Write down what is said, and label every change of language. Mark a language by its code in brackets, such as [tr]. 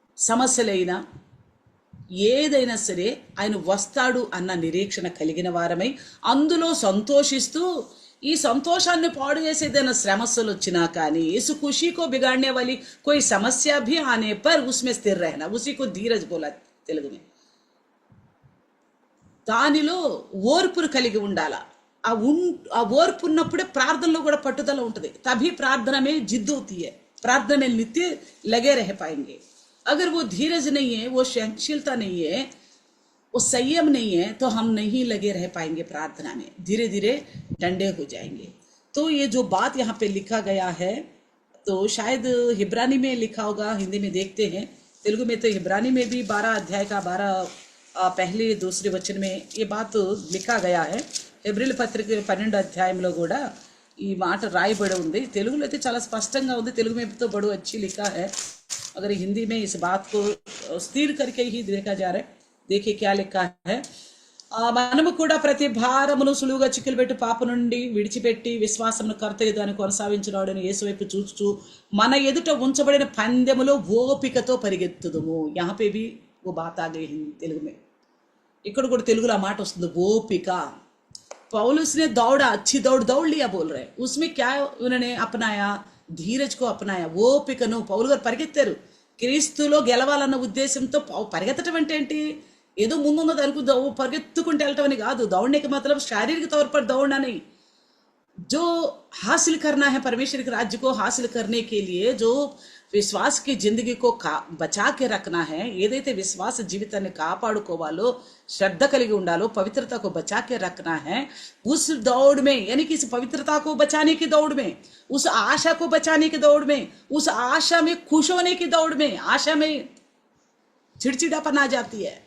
[te] సమస్యలైనా ఏదైనా సరే ఆయన వస్తాడు అన్న నిరీక్షణ కలిగిన వారమై అందులో సంతోషిస్తూ, ఈ సంతోషాన్ని పాడు చేసేదైనా శ్రమస్సులు వచ్చినా కానీ, [hi] इस खुशी को बिगाड़ने वाली कोई समस्या भी आने पर उसमें स्थिर रहना, उसी को धीरज बोला తెలుగు में। [te] దానిలో ఓర్పును కలిగి ఉండాల। ఆ ఓర్పు ఉన్నప్పుడే ప్రార్థనలో కూడా పట్టుదల ఉంటుంది। [hi] तभी प्रार्थना में जिद होती है, प्रार्थना में नित्य लगे रह पाएंगे। अगर वो धीरज नहीं है, वो सहनशीलता नहीं है, वो संयम नहीं है, तो हम नहीं लगे रह पाएंगे प्रार्थना में, धीरे धीरे डंडे हो जाएंगे। तो ये जो बात यहाँ पे लिखा गया है, तो शायद हिब्रानी में लिखा होगा, हिंदी में देखते हैं, तेलुगु में तो हिब्रानी में भी 12 अध्याय का 12 पहले दूसरे वचन में ये बात लिखा गया है। [te] హెబ్రీల పత్రిక 12 అధ్యాయంలో కూడా ఈ మాట రాయబడి ఉంది। తెలుగులో అయితే చాలా స్పష్టంగా ఉంది, [hi] తెలుగు में तो बड़ो अच्छी लिखा है, अगर हिंदी में इस बात को स्थिर करके ही देखा जा रहा है। देखिए क्या लिखा है, [te] మనము కూడా ప్రతి భారమును సులువుగా చిక్కులుపెట్టి పాప నుండి విడిచిపెట్టి విశ్వాసమును కర్తయ్య దాన్ని కొనసాగించున్నాడని యేసు వైపు చూస్తూ మన ఎదుట ఉంచబడిన పందెములో ఓపికతో పరిగెత్తుదుము। [hi] यहाँ पे भी वो बात आ गई తెలుగు में, [te] ఇక్కడ కూడా తెలుగులో ఆ మాట వస్తుంది, ఓపిక। [hi] पौलुस ने दौड़ा, अच्छी दौड़ लिया बोल रहे, उसमें क्या उन्होंने अपनाया, धीरज को अपनाया, ఓపికను। [te] పౌలు గారు పరిగెత్తారు, క్రీస్తులో గెలవాలన్న ఉద్దేశంతో। పరిగెత్తడం అంటే ఏంటి, ఏదో ముందున్నది అనుకుందా పరిగెత్తుకుంటూ వెళ్ళటం అని కాదు। [hi] दौड़ने का मतलब शारीरिक तौर पर दौड़ना नहीं, जो हासिल करना है परमेश्वर के राज्य को हासिल करने के लिए, जो విశ్వాస की जिंदगी को बचा के रखना है, [te] ఏదైతే విశ్వాస జీవితాన్ని కాపాడుకోవాలో, శ్రద్ధ కలిగి ఉండాలో, [hi] पवित्रता को बचा के रखना है, उस दौड़ में, यानी कि इस पवित्रता को बचाने की दौड़ में, उस आशा को बचाने की दौड़ में, उस आशा में खुश होने की दौड़ में, आशा में चिड़चिड़ापन आ जाती है।